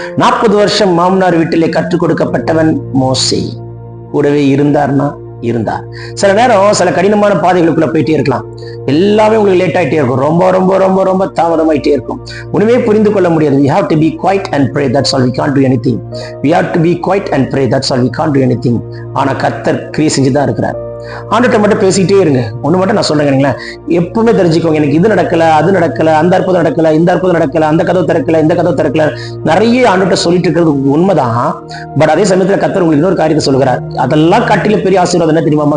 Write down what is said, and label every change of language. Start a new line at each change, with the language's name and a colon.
Tamil: 40 வருஷம் மாமனார் வீட்டிலே கற்றுக் கொடுக்கப்பட்டவன் மோசே. கூடவே இருந்தார். சில நேரம் சில கடினமான பாதைகளுக்குள்ள போயிட்டே இருக்கலாம். எல்லாமே உங்களுக்கு லேட் ஆயிட்டே இருக்கும். ரொம்ப ரொம்ப ரொம்ப ரொம்ப தாமதமாயிட்டே இருக்கும். ஒண்ணுமே புரிந்து கொள்ள முடியாது.
English: We have to be quiet and pray, that's all, we can't do anything. We have to be quiet and pray, that's all, we can't do anything.
Tamil: ஆனா கர்த்தர் கிரியை செஞ்சுதான் இருக்கிறார். ஆண்டவர்கிட்ட மட்டும் பேசிக்கிட்டே இருங்க. ஒண்ணு மட்டும் நான் சொல்றேன், எப்பவுமே தெரிஞ்சுக்கோங்க, எனக்கு இது நடக்கல, அது நடக்கல, அந்த அற்புதம் நடக்கல, இந்த அற்புதம் நடக்கல, அந்த கதவு திறக்கல, இந்த கதவு திறக்கல, நிறைய ஆண்டவர்கிட்ட சொல்லிட்டு இருக்கிறது உண்மைதான். பட் அதே சமயத்துல கர்த்தர் உங்களுக்கு இன்னொரு காரியத்தை சொல்லுகிறார். அதெல்லாம் காட்டில பெரிய ஆசீர்வாதம் என்ன தெரியுமா?